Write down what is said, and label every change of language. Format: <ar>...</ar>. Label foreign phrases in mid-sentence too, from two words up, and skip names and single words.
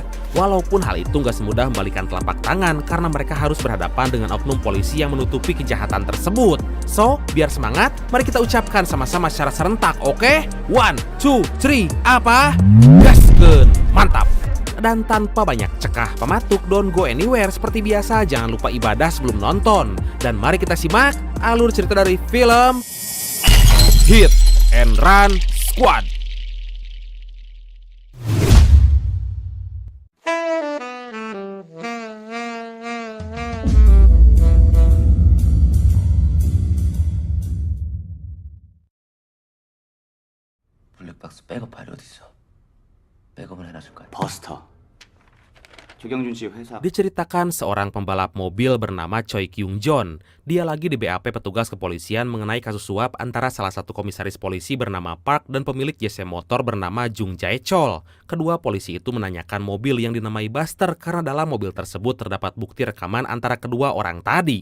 <id>Walaupun hal itu gak semudah membalikan telapak tangan karena mereka harus berhadapan dengan oknum polisi yang menutupi kejahatan tersebut. So, biar semangat, mari kita ucapkan sama-sama secara serentak, oke? 1, 2, 3, apa? Gaskeun, mantap! Dan tanpa banyak cekah pematuk,</id> <en>don't go anywhere.</en> <id>Seperti biasa, jangan lupa ibadah sebelum nonton. Dan mari kita simak alur cerita dari film Hit and Run Squad.</id> <ko>블랙박스 백업 파일이 어딨어? 백업을 해놔줄까요? 버스터. 조경준 씨 회사.</ko> <id>Diceritakan seorang pembalap mobil bernama Choi Kyung Jon. Dia lagi di BAP petugas kepolisian mengenai kasus suap antara salah satu komisaris polisi bernama Park dan pemilik JC Motor bernama Jung Jae Chol. Kedua polisi itu menanyakan mobil yang dinamai Buster karena dalam mobil tersebut terdapat bukti rekaman antara kedua orang tadi.</id>